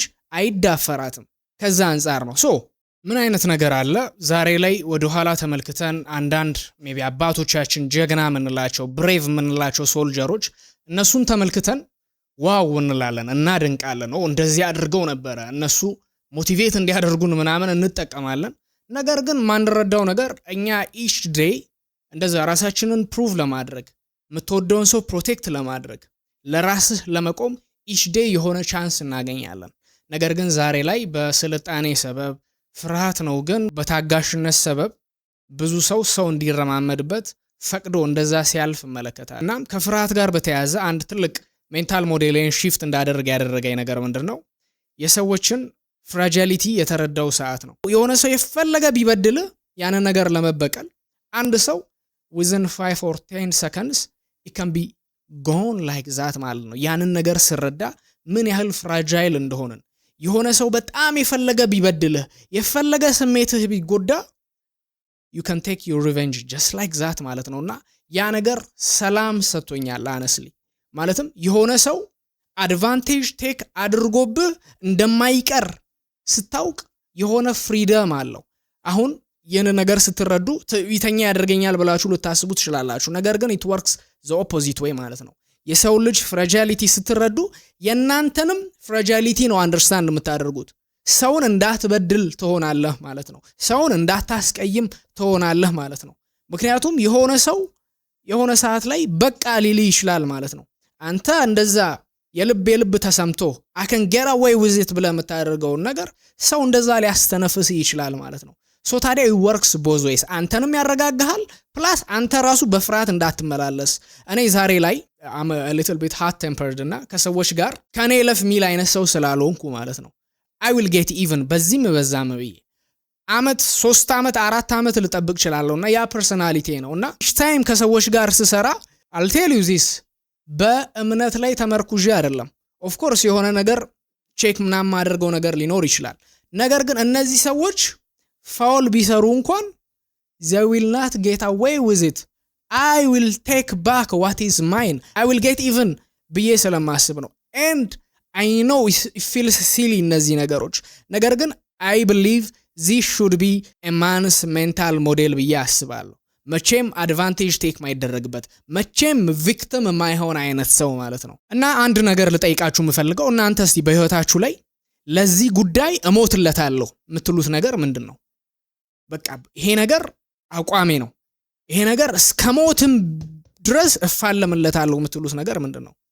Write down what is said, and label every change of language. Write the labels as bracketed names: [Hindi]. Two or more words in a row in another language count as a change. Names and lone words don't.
[Amharic] አይዳፈራትም ከዛ አንፃር ነው ሶ ምን አይነት ነገር አለ ዛሬ ላይ ወደ ኋላ ተመልክተን አንዳንድ ሜቢ አባቶቻችን ጀግና ምንላቸው ብሬቭ ምንላቸው ሶልጀሮች እነሱን ተመልክተን ዋው እንላለን እናደንቃለን እንደዚህ አድርገው ነበር እነሱ ሞቲቬት እንዲያደርጉን ምናምን እንጠቀማለን ነገር ግን ማንረዳው ነገር እኛ [English] each day [Amharic] እንደዛ ራሳችንን ፕሩቭ ለማድረግ የምትወደውን ሰው ፕሮቴክት ለማድረግ ለራስህ ለመቆም [English] each day [Amharic] የሆነ ቻንስ እናገኛለን ነገር ግን ዛሬ ላይ በስልጣኔ ሰበብ ፍርሃት ነው ግን በታጋሽነት ሰበብ ብዙ ሰው እንዲረማመድበት ፈቅዶ እንደዛ ሲያልፍ መለከታል እናም ከፍርሃት ጋር በተያያዘ አንድ ትልቅ [English] mental model shift [Amharic] ያደረገኝ ነገር ምንድነው የሰዎችን ፍራጃሊቲ የተረዳው ሰዓት ነው የሆነ ሰው የፈለገ ቢበድል ያን ነገር ለመበቀል አንድ ሰው [English] within 5 or 10 seconds it can be gone like that [Amharic] ማለት ነው ያንን ነገር ስረዳ ምን ያህል ፍራጃይል እንደሆነን የሆነ ሰው በጣም የፈለገ ቢበድል የፈለገ ስሜትህ ቢጎዳ [English] you can take your revenge just like that [Amharic] ማለት ነውና ያ ነገር ሰላም ሰጥቶኛል honestly ማለትም የሆነ ሰው [English] advantage take [Amharic] አድርጎብህ እንደማይቀር ስታውቅ የሆነ ፍሪደም አለው አሁን የነ ነገር ስትረዱ ትዕቢተኛ ያደርገኛል ብላችሁ ልታስቡ ትችላላችሁ ነገር ግን it [English] works the opposite way [Amharic] ማለት ነው የሰው ልጅ ፍራጃሊቲ ስትረዱ የናንተንም ፍራጃሊቲ ነው አንደርስታንድ የምታደርጉት ሰውን እንዳትበድል ትሆናለህ ማለት ነው ሰውን እንዳታስቀይም ትሆናለህ ማለት ነው ምክንያቱም የሆነ ሰው የሆነ ሰዓት ላይ በቃ ሊል ይችላል ማለት ነው አንተ እንደዛ የልብ ተሰምቶ [English] I can get away with it [Amharic] ብለህ የምታደርገው ነገር ሰው እንደዛ ሊያስተነፍስ ይችላል ማለት ነው ሶ ታዲያ [English] it works both ways [Amharic] አንተንም ያረጋጋሃል ፕላስ አንተ ራሱ በፍርሃት እንዳትመላለስ እኔ ዛሬ ላይ [English] I'm a little bit hot tempered [Amharic] እና ከሰዎች ጋር ከኔ ለፍ ሚል አይነት ሰው ስላልሆንኩ ማለት ነው [English] I will get even [Amharic] በዚህም በዛም ብዬ አመት 3 አመት 4 አመት ልጠብቅ ይችላልውና ያ ፐርሰናሊቲ ነውና [English] each time [Amharic] ከሰዎች ጋር ስሰራ [English] I'll tell you this [Amharic] በእምነት ላይ ተመርኩዤ አይደለም [English] of course [Amharic] የሆነ ነገር ቼክ ምናምን ማድረገው ነገር ሊኖር ይችላል ነገር ግን እነዚህ ሰዎች ፋውል ቢሰሩ እንኳን [English] they will not get away with it I will take back what is mine I will get even [Amharic] ብዬ ስለማስብ ነው [English] and I know it feels silly [Amharic] እነዚህ ነገሮች ነገር ግን [English] I believe this should be a man's mental model [Amharic] ብዬ አስባለሁ መቼም [English] advantage take [Amharic] ማይደረግበት መቼም ቪክቲም ማይሆን አይነት ሰው ማለት ነው እና አንድ ነገር ልጠይቃችሁ ምፈልገው እናንተ እስቲ በህይወታችሁ ላይ ለዚህ ጉዳይ እሞትለታለሁ የምትሉት ነገር ምንድነው በቃ ይሄ ነገር አቋሜ ነው ይሄ ነገር እስከ ሞትም ድረስ እፋለምለታለሁ የምትሉት ነገር ምንድነው